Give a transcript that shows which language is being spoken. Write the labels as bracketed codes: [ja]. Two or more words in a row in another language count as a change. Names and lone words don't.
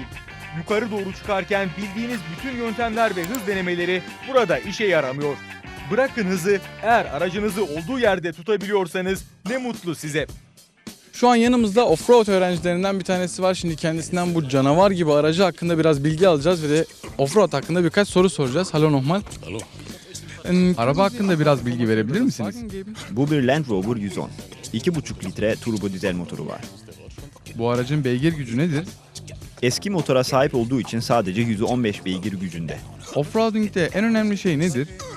[tr] Yukarı doğru çıkarken bildiğiniz bütün yöntemler ve hız denemeleri burada işe yaramıyor. Bırakın hızı, eğer aracınızı olduğu yerde tutabiliyorsanız ne mutlu size. Şu an yanımızda offroad öğrencilerinden bir tanesi var. Şimdi kendisinden bu canavar gibi aracı hakkında biraz bilgi alacağız ve de offroad hakkında birkaç soru soracağız. [de] Hallo nochmal. Hallo. [tr] Araba hakkında biraz bilgi verebilir misiniz? Bu bir Land Rover 110. 2,5 litre turbo dizel motoru var. Bu aracın beygir gücü nedir? Eski motora sahip olduğu için sadece 115 beygir gücünde. Offroading'de en önemli şey nedir?